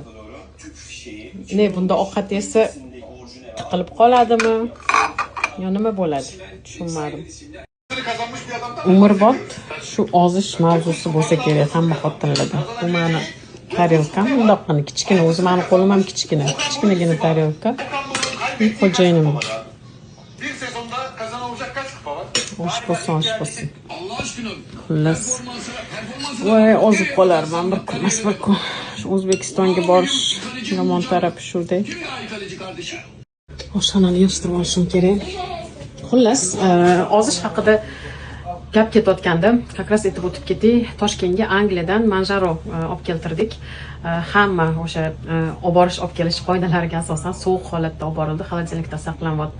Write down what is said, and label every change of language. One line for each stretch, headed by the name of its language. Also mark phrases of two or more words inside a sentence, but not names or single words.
Uzbek: Ne bunda ovqat yesa tiqilib qoladimi? Ya nima bo'ladi? Tushunmadim. Umrbod shu ozish mavzusi bo'lsa kerak hamma xotinlarda. Bu meni tarelkam bundoqqina kichkina, o'zi meni qo'lim ham kichkinagina tarelka. Xo'jayinim.
Turkish: Bir sezonda kazanılacak kaç kupa var?
Uzbek: Osh bo'lsin.
Turkish: Allah aşkına.
Uzbek: Xullas. Voy, ozib qolarman bir kun. Shu O'zbekistonga borish yomon tarafi shunday.
Turkish: Kimya kaleci kardeşim?
Uzbek: Oshxonani yig'ishtirib olishim kerak. Xullas, ozish haqida gap ketayotganda,
Russian: как раз
Uzbek: aytib o'tib ketdik. Toshkentga Angliyadan manjaro olib keltirdik. Hamma o'sha olib kelish qoidalariga asosan sovuq holatda olib borildi, xolodilnikda saqlanyapti.